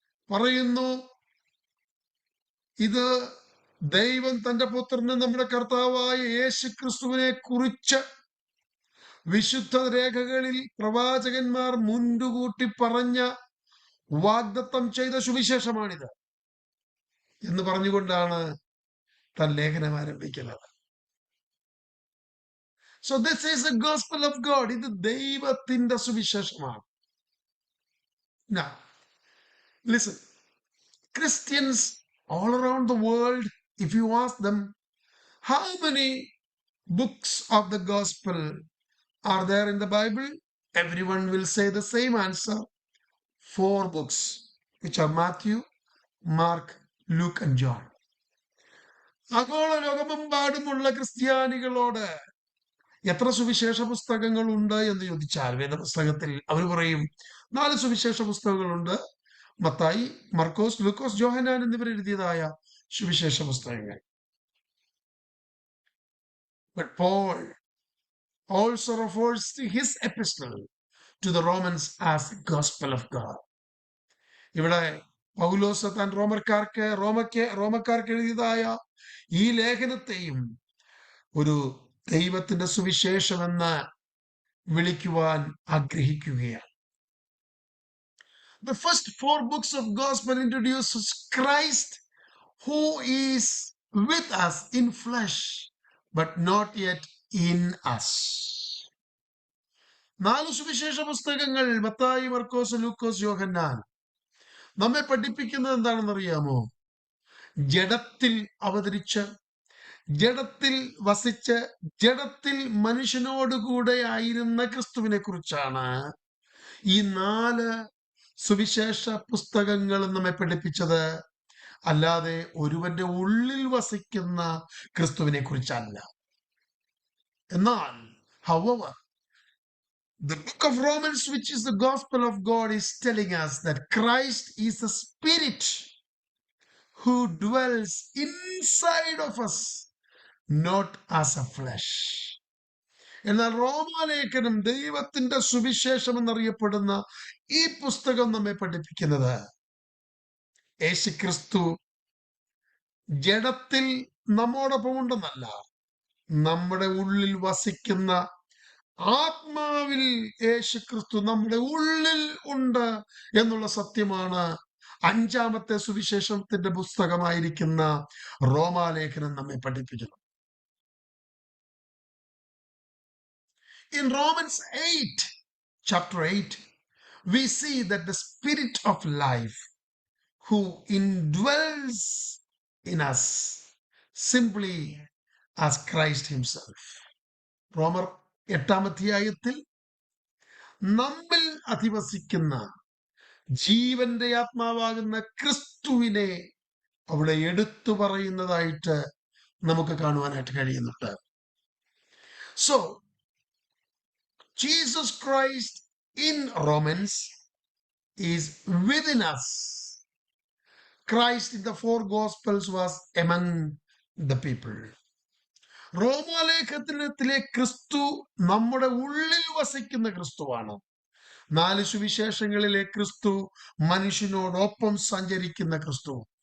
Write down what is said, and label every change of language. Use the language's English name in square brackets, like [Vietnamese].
[Malayalam] പറയുന്നു, ഇത് ദൈവം തന്റെ പുത്രനെ നമ്മുടെ കർത്താവായ യേശുക്രിസ്തുവിനെ കുറിച്ച് വിശുദ്ധ രേഖകളിൽ പ്രവാചകന്മാർ മുൻകൂട്ടി പറഞ്ഞ വാഗ്ദത്തം ചെയ്ത സുവിശേഷമാണിത് എന്ന് പറഞ്ഞുകൊണ്ടാണ് താൻ ലേഖനം ആരംഭിക്കുന്നത്. [English] So this is the gospel of God. [Malayalam] ഇത് ദൈവത്തിന്റെ സുവിശേഷമാണ്. [English] Now, listen, Christians all around the world, if you ask them how many books of the gospel are there in the Bible, everyone will say the same answer: 4 books, which are Matthew, Mark, Luke and John. [Malayalam] ആഗോള ലോകമെമ്പാടുമുള്ള ക്രിസ്ത്യാനികളോട് എത്ര സുവിശേഷ പുസ്തകങ്ങൾ ഉണ്ട് എന്ന് ചോദിച്ചാൽ വേദപുസ്തകത്തിൽ അവർ പറയും 4 സുവിശേഷ പുസ്തകങ്ങളുണ്ട്. മത്തായി, മർക്കോസ്, ലൂക്കോസ്, യോഹന്നാൻ എന്നിവർ എഴുതിയതായ സുവിശേഷ പുസ്തകങ്ങൾ. [English] But Paul also refers to his epistle to the Romans as the gospel of God. [Malayalam] ഇവിടെ പൗലോസ് താൻ റോമക്കാർക്ക് എഴുതിയതായ ഈ ലേഖനത്തെയും ഒരു ദൈവത്തിന്റെ സുവിശേഷമെന്ന് വിളിക്കുവാൻ ആഗ്രഹിക്കുകയാണ്. [English] The first 4 books of gospel introduces Christ, who is with us in flesh, but not yet in us. [Malayalam] 4 സുവിശേഷ പുസ്തകങ്ങൾ മത്തായി, മർക്കോസ്, ലൂക്കോസ്, യോഹന്നാൻ നമ്മെ പഠിപ്പിക്കുന്നത് എന്താണെന്ന് അറിയാമോ? ജഡത്തിൽ അവതരിച്ച്, ജഡത്തിൽ വസിച്ച്, ജഡത്തിൽ മനുഷ്യനോടുകൂടെ ആയിരുന്ന ക്രിസ്തുവിനെ കുറിച്ചാണ് ഈ 4 സുവിശേഷ പുസ്തകങ്ങളും നമ്മെ പഠിപ്പിച്ചത്. അല്ലാതെ ഒരുവന്റെ ഉള്ളിൽ വസിക്കുന്ന ക്രിസ്തുവിനെ കുറിച്ചല്ല. എന്നാൽ [English] however, the book of Romans, which is the gospel of God, is telling us that Christ is the spirit who dwells inside of us, not as a flesh. [Malayalam] എന്നാൽ റോമാലേഖനം ദൈവത്തിന്റെ സുവിശേഷം എന്നറിയപ്പെടുന്ന ഈ പുസ്തകം നമ്മെ പഠിപ്പിക്കുന്നത് യേശുക്രിസ്തു ജഡത്തിൽ നമ്മോടൊപ്പം ഉണ്ടെന്നല്ല, നമ്മുടെ ഉള്ളിൽ വസിക്കുന്ന ആത്മാവിൽ യേശുക്രിസ്തു നമ്മുടെ ഉള്ളിൽ ഉണ്ട് എന്നുള്ള സത്യമാണ് 5ാമത്തെ സുവിശേഷത്തിന്റെ പുസ്തകമായിരിക്കുന്ന റോമാലേഖനം നമ്മെ പഠിപ്പിക്കുന്നു. [English] In Romans 8, chapter 8, we see that the spirit of life who indwells in us simply as Christ himself. [Malayalam] റോമർ 8-ാം അധ്യായത്തിൽ നമ്മിൽ അധിവസിക്കുന്ന ജീവന്റെ ആത്മാവാകുന്ന ക്രിസ്തുവിനെ അവിടെ എടുത്തു പറയുന്നതായിട്ട് നമുക്ക് കാണുവാനായിട്ട് കഴിയുന്നുണ്ട്. [English] So, Jesus Christ in Romans is within us. Christ in the 4 Gospels was among the people. [Malayalam] റോമാലേഖനത്തിലെ ക്രിസ്തു നമ്മുടെ ഉള്ളിൽ വസിക്കുന്ന ക്രിസ്തുവാണ്. 4 സുവിശേഷങ്ങളിലെ ക്രിസ്തു മനുഷ്യനോടൊപ്പം സഞ്ചരിക്കുന്ന ക്രിസ്തു.